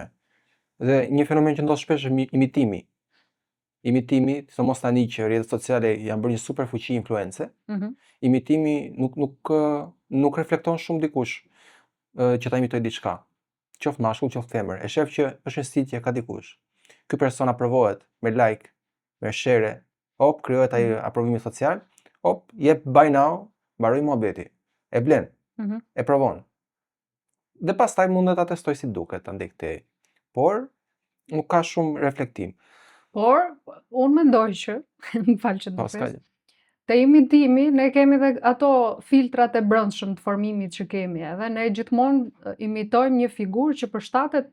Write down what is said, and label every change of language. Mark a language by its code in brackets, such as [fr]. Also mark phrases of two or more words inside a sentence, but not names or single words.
[sq] Dhe një fenomen që ndodh shpesh është imitimi. Imitimi, sidomos tani që rrjetet sociale janë bërë një super fuqi influence, imitimi nuk reflekton shumë dikush që ta imitoj diçka. Qoftë mashkull, qoftë femër. E shef që është një stil që ka dikush. Ky person aprovohet me like, me share, krijohet ai aprovimi social. Jep [en] buy now, [sq] mbaroi muhabeti. E blen, e provon. Dhe pastaj mundet ta testoj si duket andej këtej. Por nuk ka shumë reflektim. Por unë mendoj që, më fal që të pres. Te imitimi ne kemi edhe ato filtrat e brendshëm të formimit që kemi, edhe ne gjithmonë imitojmë një figurë që përshtatet